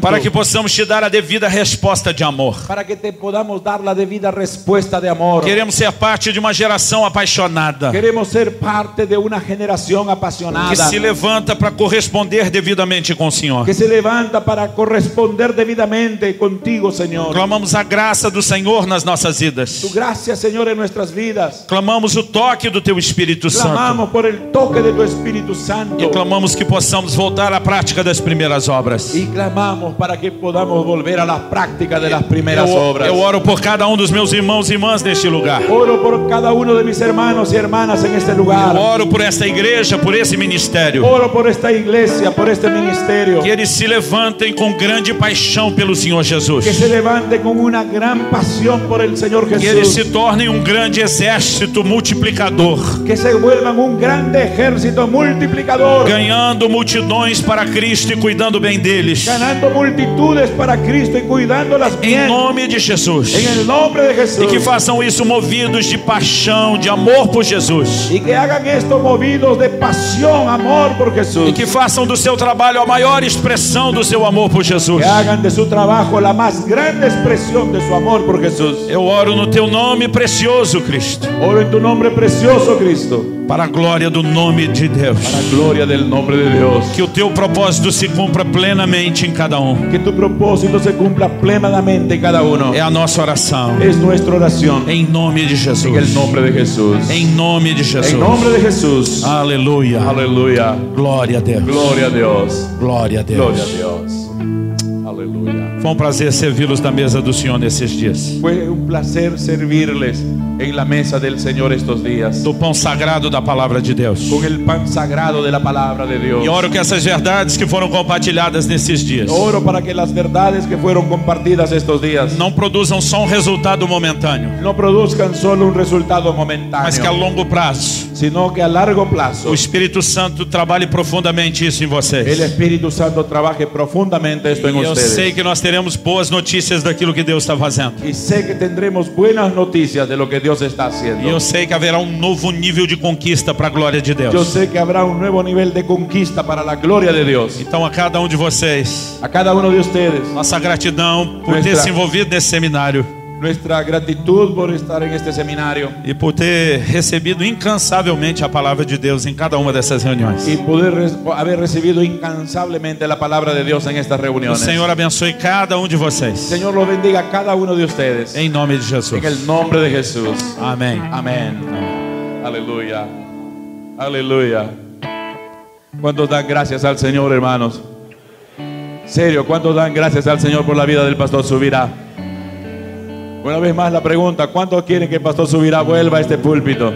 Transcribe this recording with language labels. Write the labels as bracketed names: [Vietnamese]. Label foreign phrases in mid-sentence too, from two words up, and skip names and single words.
[Portuguese] Para que possamos te dar a devida resposta de amor. [Spanish] Para que te podamos dar la debida respuesta de amor. [Portuguese] Queremos ser parte de uma geração apaixonada. [Spanish] Queremos ser parte de una generación apasionada. [Portuguese] Que se levanta para corresponder devidamente com o Senhor. [Spanish] Que se levanta para corresponder debidamente contigo, Señor. [Portuguese] Clamamos a graça do Senhor nas nossas vidas. [Spanish] Tu gracia, Señor, en nuestras vidas. [Portuguese] Clamamos o toque do Teu Espírito Santo. [Spanish] Clamamos por el toque de tu Espíritu Santo. [Portuguese] E clamamos que possamos voltar à prática das primeiras obras. [Spanish] Y clamamos para que podamos volver a la práctica de las primeras obras. [Portuguese] Eu oro por cada um dos meus irmãos e irmãs neste lugar. [Spanish] Oro por cada uno de mis hermanos y hermanas en este lugar. [Portuguese] Eu oro por esta igreja, por esse ministério. [Spanish] Oro por esta iglesia, por este ministerio. [Portuguese] Que eles se levantem com grande paixão pelo Senhor Jesus. [Spanish] Que se levante con una gran pasión por el Señor Jesús. [Portuguese] Que eles se tornem um grande exército multiplicador. [Spanish] Que se vuelvan un grande ejército multiplicador. [Portuguese] Ganhando multidões para Cristo e cuidando bem deles. [Spanish] Ganando multitudes para Cristo y cuidándolas bien. [Portuguese] Em nome de Jesus. [Spanish] En el nombre de Jesús. [Portuguese] E que façam isso movidos de paixão, de amor por Jesus. [Spanish] Y que hagan esto movidos de pasión, amor por Jesús. [Portuguese] E que façam do seu trabalho a maior expressão do seu amor por Jesus. [Spanish] Que hagan de su trabajo la más grande expresión de su amor por Jesús. [Portuguese] Eu oro no Teu nome precioso, Cristo. [Spanish] Oro en tu nombre precioso, Cristo. [Portuguese] Para a glória do nome de Deus. [Spanish] Para la gloria del nombre de Dios. [Portuguese] Que o Teu propósito se cumpra plenamente em cada um. [Spanish] Que tu propósito se cumpla plenamente en cada uno. [Portuguese] É a nossa oração. [Spanish] Es nuestra oración. [Portuguese] Em nome de Jesus. [Spanish] En el nombre de Jesús. [Portuguese] Em nome de Jesus. [Spanish] En nombre de Jesús. [Portuguese] Aleluia. [Spanish] Aleluya. [Portuguese] Glória a Deus. [Spanish] Gloria a Dios. [Portuguese] Glória a Deus. [Spanish] Gloria a Dios. Aleluya. [Portuguese] Foi um prazer servi-los da mesa do Senhor nesses dias. [Spanish] Fue un placer servirles en la mesa del Señor estos días. [Portuguese] Do pão sagrado da palavra de Deus. [Spanish] Con el pan sagrado de la palabra de Dios. [Portuguese] E oro que essas verdades que foram compartilhadas nesses dias [Spanish] Oro para que las verdades que fueron compartidas estos días [Portuguese] não produzam só um resultado momentâneo, [Spanish] no produzcan solo un resultado momentáneo, [Portuguese] mas que a longo prazo [Spanish] sino que a largo plazo [Portuguese] o Espírito Santo trabalhe profundamente isso em [Spanish] el [Portuguese] vocês. [Spanish] Espíritu Santo trabaje profundamente esto en [Portuguese] E eu [Spanish] ustedes. [Portuguese] sei que nós teremos boas notícias daquilo que Deus está fazendo. [Spanish] Y sé que tendremos buenas noticias de lo que Dios está haciendo. [Portuguese] E eu sei que haverá um novo nível de conquista para a glória de [Spanish] Yo [Portuguese] Deus. [Spanish] sé que habrá un nuevo nivel de conquista para la gloria de Dios. [Portuguese] Então a cada um de vocês, [Spanish] A cada uno de ustedes, [Portuguese] nossa gratidão por ter [Spanish] Nuestra- [Portuguese] se envolvido nesse seminário. [Spanish] nuestra gratitud por estar en este seminario [Portuguese] e por ter recebido incansavelmente a palavra de Deus em cada uma dessas reuniões. [Spanish] y poder haber recibido incansablemente la palabra de Dios en estas [Portuguese] O [Spanish] reuniones. [Portuguese] Senhor abençoe cada um de vocês. [Spanish] Señor lo bendiga a cada uno de ustedes. [Portuguese] Em nome de Jesus. [Spanish] En el nombre de Jesús. [Portuguese] Amém. [Spanish] Amén. Aleluya. Aleluya. ¿Cuántos dan gracias al Señor, hermanos? Serio, ¿cuántos dan gracias al Señor por la vida del pastor Subirá? Una vez más la pregunta, ¿cuántos quieren que el pastor Subirá vuelva a este púlpito?